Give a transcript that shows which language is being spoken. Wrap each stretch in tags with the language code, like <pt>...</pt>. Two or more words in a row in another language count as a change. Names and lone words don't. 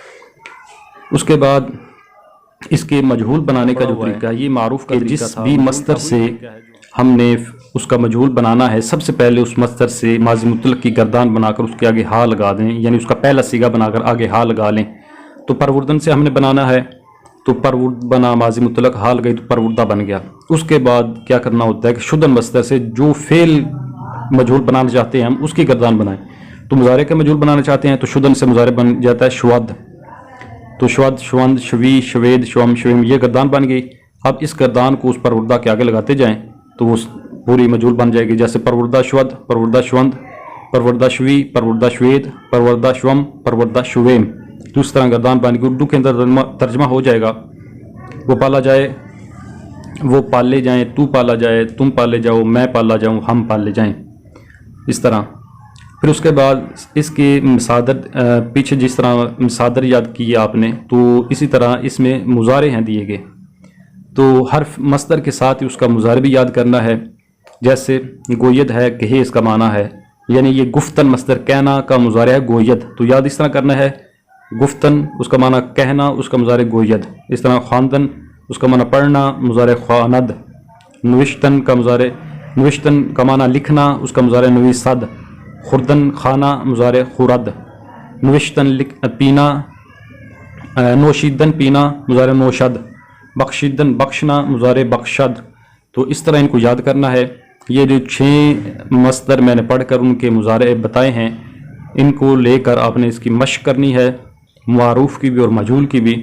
<ur>اس کے بعد اس کے مجہول بنانے کا جو طریقہ ہے یہ معروف کہ جس بھی مصدر سے ہم نے اس کا مجہول بنانا ہے سب سے پہلے اس مصدر سے ماضی مطلق کی گردان بنا کر اس کے آگے ہا لگا دیں، یعنی اس کا پہلا سیغہ بنا کر آگے ہا لگا لیں۔ تو پروردن سے ہم نے بنانا ہے تو پرورد بنا، ماضی مطلق ہا لگئی تو پروردہ بن گیا۔ اس کے بعد کیا کرنا ہوتا ہے کہ شدن مصدر سے جو فعل مجہول بنانا چاہتے ہیں ہم اس کی گردان بنائیں۔ تو مضارع کا مجہول بنانا چاہتے ہیں تو شدن سے مضارع بن جاتا ہے شود، تو شود،</ur> <fa>شوند، شوی، شوید، شوم، شویم،</fa> <ur>یہ گردان بن گئی۔ اب اس گردان کو اس پروردہ کے آگے لگاتے جائیں تو وہ پوری مجہول بن جائے گی۔ جیسے</ur> <fa>پروردہ شود، پروردہ شوند، پروردہ شوی، پروردہ شوید، پروردہ شوم، پروردہ شویم،</fa> <ur>تو اس طرح گردان بن گئی۔ اردو کے اندر ترجمہ ہو جائے گا وہ پالا جائے، وہ پالے جائیں، تو پالا جائے، تم پالے جاؤ، میں پالا جاؤں، ہم پالے جائیں، اس طرح۔ پھر اس کے بعد اس کے مصادر، پیچھے جس طرح مصادر یاد کیے آپ نے، تو اسی طرح اس میں مضارع ہیں دیے گئے، تو ہر مصدر کے ساتھ اس کا مضارع بھی یاد کرنا ہے۔ جیسے گوید ہے، کہے اس کا معنی ہے، یعنی یہ گفتن مصدر کہنا کا مضارع ہے گوید، تو یاد اس طرح کرنا ہے، گفتن اس کا معنی کہنا، اس کا مضارع گوید۔ اس طرح خواندن اس کا معنی پڑھنا، مضارع خواند۔ نوشتن کا مضارع، نوشتن کا معنی لکھنا، اس کا مضارع نویسد۔ خوردن کھانا، مضارع خورد۔ نوشتن پینا، نوشیدن پینا مضارع نوشد، بخشیدن بخشنا مضارع بخشد. تو اس طرح ان کو یاد کرنا ہے۔ یہ جو 6 مصدر میں نے پڑھ کر ان کے مضارع بتائے ہیں، ان کو لے کر آپ نے اس کی مشق کرنی ہے، معروف کی بھی اور مجہول کی بھی.</ur>